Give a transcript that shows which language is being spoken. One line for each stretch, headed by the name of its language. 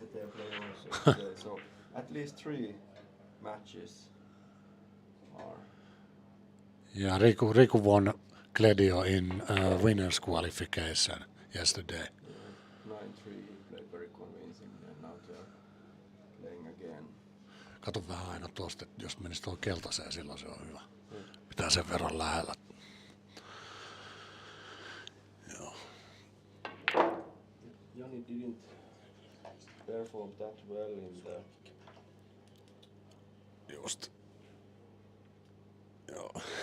English: They're playing also today, so at least 3 matches are. Yeah, Riku won Kledio in winners qualification yesterday. 9-3, he played very convincingly, and now they're playing again.
Finnish: Kato vähän aina tuosta, että jos menisi tuohon keltaiseen, silloin se on hyvä. Pitää sen verran lähellä. Joo.
English: Jani didn't perform that well in the.
Finnish: Just. Joo.